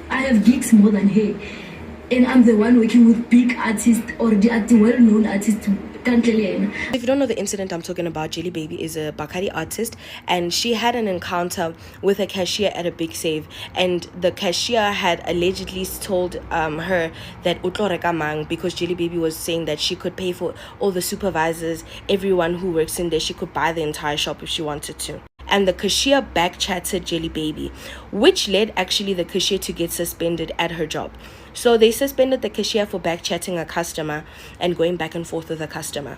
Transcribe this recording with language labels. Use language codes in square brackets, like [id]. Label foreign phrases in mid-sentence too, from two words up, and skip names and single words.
[en] I have gigs more than her. And I'm the one working with big artists or the well-known artists. If you don't know the incident I'm talking about, Jelly Babie is a Bakari artist, and she had an encounter with a cashier at a big save, and the cashier had allegedly told her that [st] utlo reka mang, [en] because Jelly Babie was saying that she could pay for all the supervisors, everyone who works in there, she could buy the entire shop if she wanted to. And the cashier back-chatted Jelly Babie, which led actually the cashier to get suspended at her job. So they suspended the cashier for back-chatting a customer and going back and forth with a customer.